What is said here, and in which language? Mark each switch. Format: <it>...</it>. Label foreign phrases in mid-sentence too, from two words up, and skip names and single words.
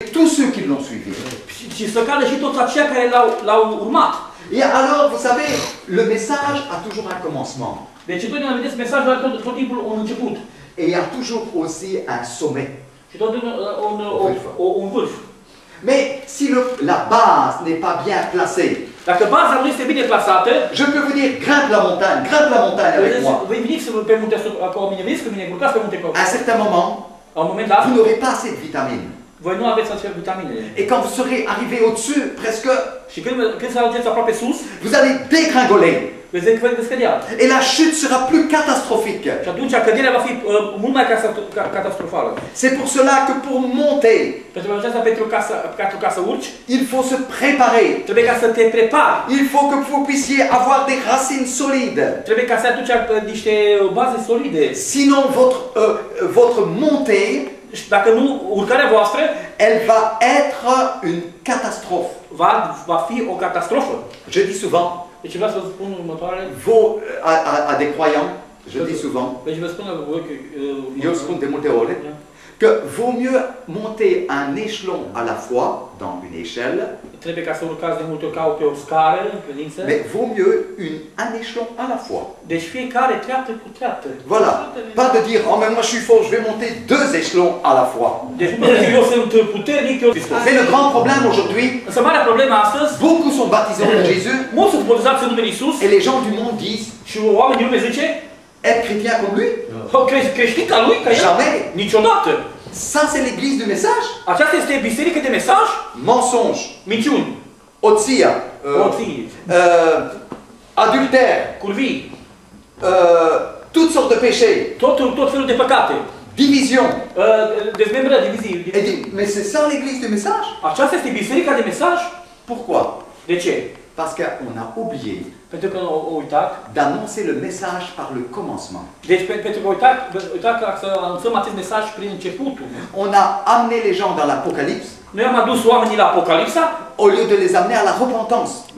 <fr>tous ceux qui l'ont suivi.</fr> <ro>Și să cadă și toți aceia care l-au urmat.</ro> <fr>Et alors, vous savez, le message a toujours un commencement.</fr> <ro>Deci întotdeauna vedeți mesajul are tot timpul un început.</ro> <fr>Et il y a toujours aussi un sommet.</fr> <ro>Și tot un vârf.</ro> <fr>Mais si la base n'est pas bien placée,</fr> <ro>dacă baza nu este bine plasată,</ro> <fr>je peux vous dire, grimpe la montagne avec moi.</fr> <ro>Vei veni pe munte cu mine, veniți cu mine, urcați pe munte cu mine.</ro> <fr>À un certain moment,</fr> <ro>la un moment dat,</ro> <fr>vous n'aurez pas assez de vitamines.</fr> <ro>Voi nu aveți acele vitamine.</ro> <fr>Et quand vous serez arrivé au-dessus, presque,</fr> <ro>și când să ajungeți aproape sus,</ro> <fr>vous allez dégringoler.</fr> <ro>Veți cădea.</ro> <fr>Et la chute sera plus catastrophique.</fr> <ro>Și atunci căderea va fi mult mai catastrofală.</ro> <fr>C'est pour cela que pour monter,</fr> <ro>pentru ca să urci,</ro> <fr>il faut se préparer.</fr> <ro>Trebuie ca să te prepari.</ro> <fr>Il faut que vous puissiez avoir des racines solides.</fr> <ro>Trebuie ca să aduci niște baze solide.</ro> <fr>Sinon votre montée,</fr> <ro>dacă nu, urcarea voastră,</ro> <fr>elle va être une catastrophe.</fr> <ro>Va fi o catastrofă.</ro> <fr>Je dis souvent,</fr> <ro>deci vreau să spun următoarele.</ro> <fr>À des croyants, je dis souvent,</fr> <ro>deci vă spun voi că eu spun de multe ori,</ro> <fr>que vaut mieux monter un échelon à la fois dans une échelle,</fr> <ro>trebuie ca să urcați de multe ori ca pe o scară în credință.</ro> <fr>Mais vaut mieux un échelon à la fois.</fr> <ro>Deci fiecare treaptă cu treaptă.</ro> <fr>Voilà. Pas de dire, oh mais moi je suis fort, je vais monter 2 échelons à la fois.</fr> <ro>Deci eu sunt puternic, eu sunt.</ro> <fr>Mais le grand problème aujourd'hui,</fr> <ro>însă marea problemă astăzi,</ro> <fr>beaucoup sont baptisés en Jésus.</fr> <ro>Mulți sunt botezați în numele Iisus.</ro> <fr>Et les gens du monde disent,</fr> <ro>și oamenii din lume zice,</ro> <fr>être chrétien comme lui?</fr> <ro>Creștin ca lui, ca el?</ro> <fr>Jamais.</fr> <ro>Niciodată.</ro> <fr>Ça c'est l'église du message.</fr> <ro>Aceasta este biserică de mesaj?</ro> <fr>Mensonge.</fr> <ro>Minciuni. Oția.</ro> <fr>Adultère.</fr> <ro>Curvii.</ro> <fr>Toutes sortes de péchés.</fr> <ro>Tot felul de păcate.</ro> <fr>Division.</fr> <ro>Dezmembrări, divizii.</ro> <fr>Et dit, mais c'est ça l'église du message?</fr> <ro>Aceasta este biserica de mesaj?</ro> <fr>Pourquoi?</fr> <ro>De ce?</ro> <fr>Parce qu'on a oublié d'annoncer le message par le commencement. On a amené les gens dans l'Apocalypse au lieu de les amener à la repentance.</fr>